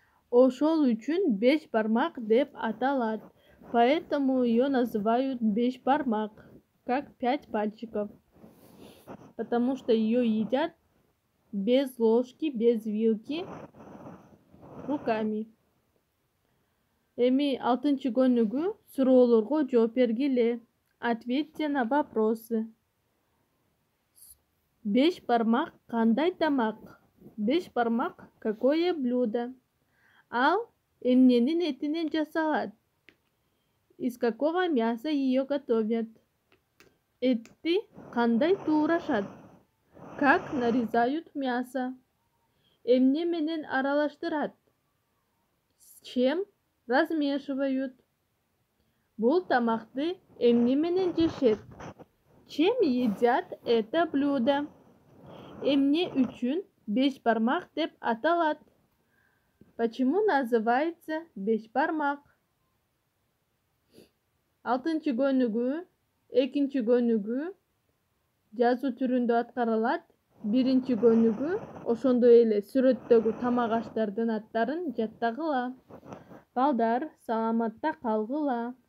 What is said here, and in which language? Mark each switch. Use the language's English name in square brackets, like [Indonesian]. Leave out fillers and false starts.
[Kyrgyz] Ошол үчүн бешбармак деп аталат. [Russian] Поэтому ее называют бешбармак, как 5 пальчиков. Потому что ее едят без ложки, без вилки. руками. [Kyrgyz] Эми 6 көнүгү суроолорго жооп бергиле. [Russian] Ответьте на вопросы. [Kyrgyz] 5 бармак кандай тамак? 5 бармак [Russian] какое блюдо? [Kyrgyz] Ал эмненин этинен жасалат? [Russian] Из какого мяса ее готовят? [Kyrgyz] Этти кандай туурашат? [Russian] Как нарезают мясо? [Kyrgyz] Эмне менен аралаштырат? [Russian] С чем размешивают? [Kyrgyz] Бул тамакты эмне менен жешет? [Russian] Чем едят это блюдо? [Kyrgyz] Эмне үчүн 5 бармак деп аталат? [Russian] Почему называется 5 бармак? [Kyrgyz] 6 көнүгү, 2 көнүгү жазуу түрүндө аткарылат. 1 көнүгү ошондой эле сүрөттөгү тамак аштардын аттарын жаттагыла. Балдар, саламатта калгыла.